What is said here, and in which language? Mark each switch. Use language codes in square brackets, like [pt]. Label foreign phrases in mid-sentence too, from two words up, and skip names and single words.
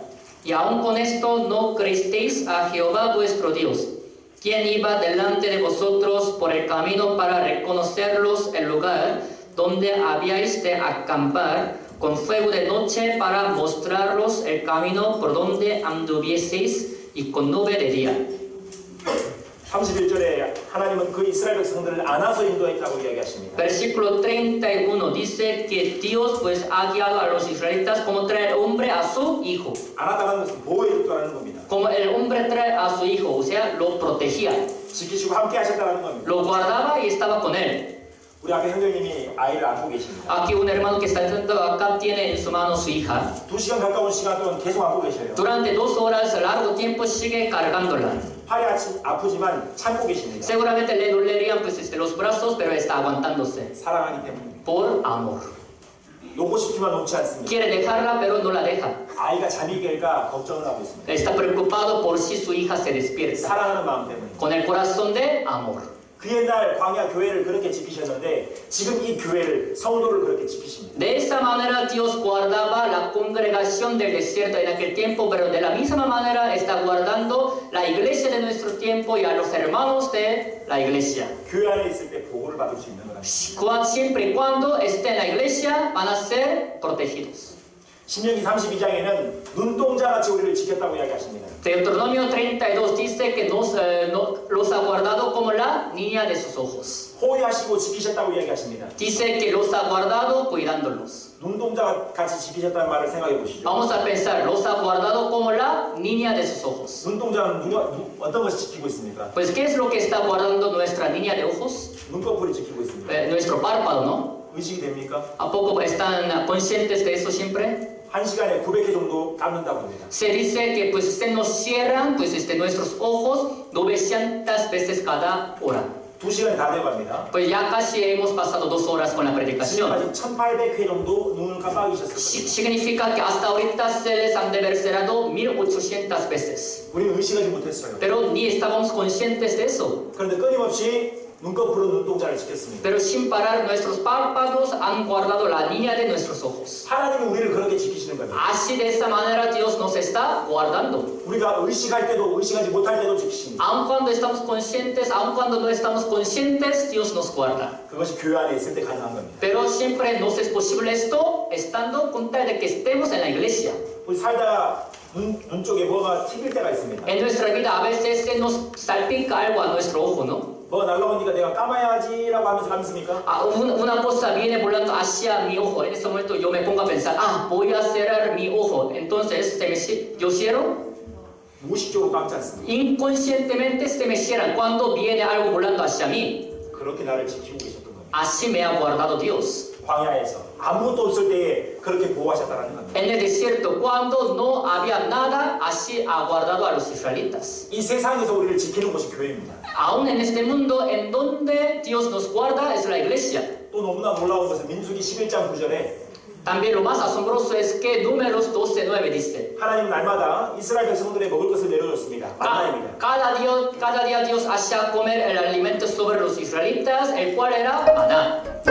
[es] Y aun con esto no creísteis a Jehová vuestro Dios, quien iba delante de vosotros por el camino para reconocerlos el lugar donde habíais de acampar, con fuego de noche para mostrarlos el camino por donde anduvieseis y con nube de día. [ko] 31절에 하나님은 그 이스라엘 백성들을 안아서 인도했다고 이야기하십니다. [es] Versículo 31 dice que Dios pues ha guiado a los israelitas como trae el hombre a su hijo. [ko] 안았다는 것은 보호해줬다는 겁니다. [es] Como el hombre trae a su hijo, o sea, lo protegía, [ko] 지키시고 함께 하셨다는 겁니다. [es] lo guardaba y estaba con él. [ko] 우리 앞에 형제님이 아이를 안고 계십니다. [es] Aquí un hermano que está sentado acá tiene en su mano su hija. [ko] 2시간 가까운 시간 동안 계속 안고 계셔요. [es] Durante 2 horas, largo tiempo, sigue cargándola. [ko] 팔이 아프지만 참고 계십니다. [es] Seguramente le dolerían pues los brazos, pero está aguantándose. [ko] 사랑하기 때문에. [es] Por amor. [ko] 놓고 싶지만 놓지 않습니다. [es] Quiere dejarla, pero no la deja. [ko] 아이가 잠이 깰까 걱정을 하고 있습니다. [es] Está preocupado por si su hija se despierta. [ko] 사랑하는 마음 때문에. [es] Con el corazón de amor. [ko] 그 옛날 광야 교회를 그렇게 지키셨는데 지금 이 교회를 성도를 그렇게 지키십니다. [es] De esa manera Dios guardaba la congregación del desierto en aquel tiempo, pero de la misma manera está guardando la iglesia de nuestro tiempo y a los hermanos de la iglesia. [ko] 교회 안에 있을 때 보호를 받을 수 있는 거랍니다. [es] Siempre y cuando esté en la iglesia van a ser protegidos. [ko] 신명기 32장에는 눈동자같이 우리를 지켰다고 이야기하십니다. [es] Deuteronomio 32 dice que los ha guardado como la niña de sus ojos. [ko] 호위하시고 지키셨다고 이야기하십니다. [es] Dice que los ha guardado cuidándolos. [ko] 눈동자같이 지키셨다는 말을 생각해 보시죠. [es] Vamos a pensar, los ha guardado como la niña de sus ojos. [ko] 눈동자는 어떤 것을 지키고 있습니까? [es] Pues, ¿qué es lo que está guardando nuestra niña de ojos? [ko] 눈꺼풀이 지키고 있습니다. [es] Nuestro párpado, ¿no? [ko] 의식이 됩니까? [es] ¿A poco están conscientes de eso siempre? [ko] 한 시간에 900회 정도 감는다고 합니다. [es] Se dice que pues nos cierran pues nuestros ojos 900 veces cada hora. [ko] 2시간이 다 되어갑니다. [es] Pues ya casi hemos pasado 2 horas con la predicación. [ko] 지금까지 1800회 정도 눈을 깜빡이셨을 겁니다. [es] Significa que hasta ahorita se les han de haber cerrado 1800 veces. [ko] 우리는 의식하지 못했어요. [es] Pero ni estábamos conscientes de eso. [ko] 그런데 끊임없이 눈꺼풀로 눈동자를 지켰습니다. [es] Pero sin parar, nuestros párpados han guardado la línea de nuestros ojos. [ko] 하나님이 우리를 그렇게 지키시는 겁니다. [es] Así de esta manera Dios nos está guardando. [ko] 우리가 의식할 때도 의식하지 못할 때도 지키십니다. [es] Aun cuando estamos conscientes, aun cuando no estamos conscientes, Dios nos guarda. [ko] 그것이 교회 안에 있을 때 가능한 겁니다. [es] Pero siempre nos es posible esto estando con tal de que estemos en la iglesia. [ko] 우리 살다가 눈 쪽에 뭐가 튀길 때가 있습니다. [es] En nuestra vida a veces se nos salpica algo a nuestro ojo, ¿no? [ko] 뭐가 날라오니까 내가 감아야지라고 하면서 감습니까? [es] Una cosa viene volando hacia mi ojo. En ese momento yo me pongo a pensar, voy a cerrar mi ojo. Entonces, yo cierro. [ko] 무의식적으로 감지 않습니다. [es] Inconscientemente se me cierran cuando viene algo volando hacia mí. [ko] 그렇게 나를 지키고 계셨던 겁니다. [es] Así me ha guardado Dios. [ko] 광야에서 아무것도 없을 때에 그렇게 보호하셨다는 겁니다. [es] En el desierto, cuando no había nada, así ha guardado a los israelitas. [ko] 이 세상에서 우리를 지키는 곳이 교회입니다. [es] Aún en este mundo, en donde Dios nos guarda, es la iglesia. [ko] 또 너무나 놀라운 것은 민수기 11장 9절에 [es] También lo más asombroso es que Números 12:9 dice, [ko] 하나님은 날마다 이스라엘 백성들의 먹을 것을 내려줬습니다. 만나입니다. [es] cada día Dios hacía comer el alimento sobre los israelitas, el cual era maná.